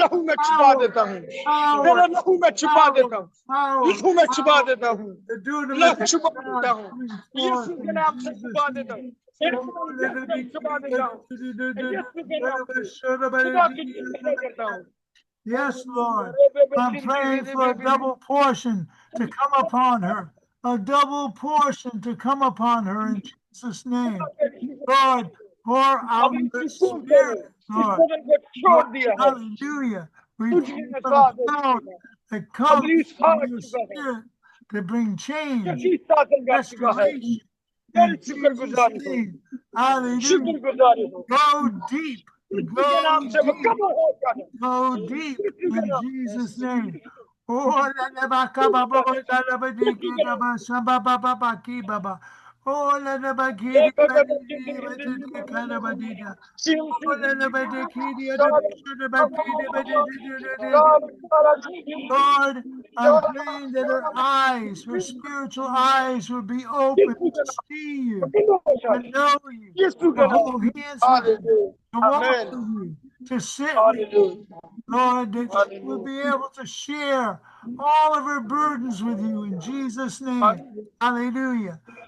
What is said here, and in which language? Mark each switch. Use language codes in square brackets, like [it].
[hi] लहू में छिपा देता हूँ, तेरे लहू में छिपा देता हूँ, लहू में छिपा देता हूँ, लहू छिपा देता हूँ, यीशु के नाम से छिपा देता हूँ, छिपा देता हूँ, यीशु के नाम से खुदा की जिंदगी करता हूँ। [en] Yes, Lord. I'm praying for a double portion to come upon her. A double portion to come upon her in Jesus' name. Lord, pour out the Spirit, Lord. Lord, hallelujah. We pray for the power that comes from your Spirit to bring change, restoration, in Jesus' name. Hallelujah. Go deep. Go deep. Go deep in Jesus' name. Oh, la la ba ka ba ba ba la la ba di ki da ba sha ba ba ba ba ki ba ba. Oh, la la ba ki di ba di di ba di di ka la ba di da. Oh, la la ba di ki di da ba sha da ba ki di ba di di di di di. Lord, I'm praying that her eyes, her spiritual eyes, will be open to see you, to know you, to hold hands with you, to walk with you, to sit with you. Lord, that she will be able to share all of her burdens with you in Jesus' name. Hallelujah.